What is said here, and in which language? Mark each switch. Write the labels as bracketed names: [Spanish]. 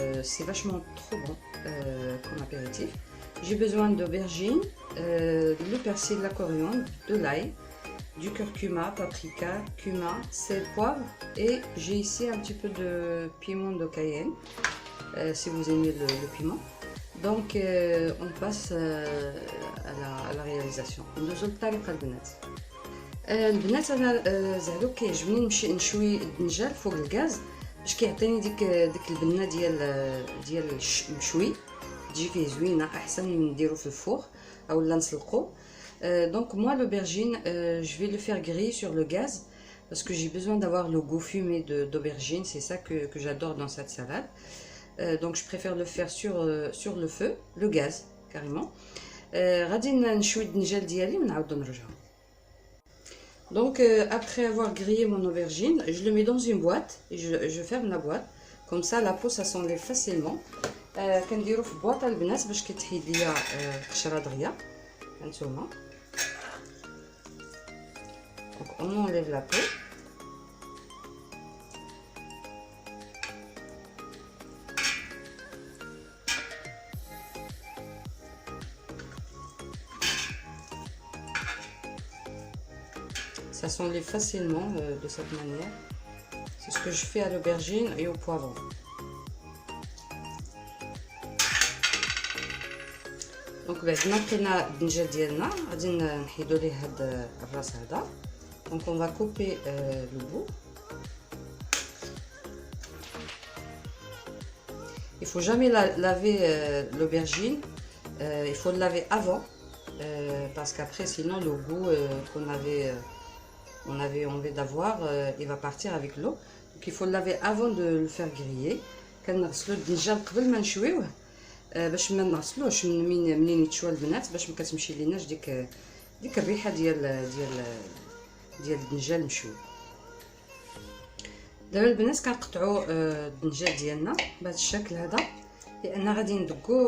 [French] C'est vachement trop bon comme apéritif. J'ai besoin d'aubergine, le persil, la coriandre, de l'ail, du curcuma, paprika, cumin, sel, poivre, et j'ai ici un petit peu de piment de Cayenne, si vous aimez le piment. Donc on passe à la réalisation. [Arabic] ندوزو للطريقه البنات انا زعلو كيعجبني نشوي الدنجال فوق الغاز باش كيعطيني ديك البنه ديال المشوي، تجي فيه زوينه احسن من نديرو في الفوغ اولا نسلقو. [French] Donc moi l'aubergine, je vais le faire griller sur le gaz parce que j'ai besoin d'avoir le goût fumé d'aubergine. C'est ça que j'adore dans cette salade. Donc je préfère le faire sur le feu, le gaz carrément. [Arabic] غادي نشوي الدنجال ديالي ونعاود نرجعو. [French] Donc après avoir grillé mon aubergine, je le mets dans une boîte et je ferme la boîte. Comme ça la peau ça s'enlève facilement. [Arabic] كنديرو في بواطه البنات باش كتحيد ليا القشره دغيا. هانتوما. [French] Donc on enlève la peau. Ça s'enlève facilement de cette manière. C'est ce que je fais à l'aubergine et au poivron. [Arabic] Donc بعد ما لقينا الدنجال ديالنا غادي نحيدو ليه هاد الراس هذا. [French] Donc on va couper le bout. Il faut jamais laver l'aubergine. Il faut le laver avant parce qu'après sinon le goût qu'on avait envie d'avoir, il va partir avec l'eau. Donc il faut le laver avant de le faire griller. [Arabic] كنغسلو الدنجال قبل ما نشويوه باش ما نغسلوش منين يتشوى البنات، باش ما كتمشي ليناش ديك الريحه ديال الدنجال مشوي. دابا البنات كنقطعوا الدنجال ديالنا بهذا الشكل هذا، لان غادي ندقو.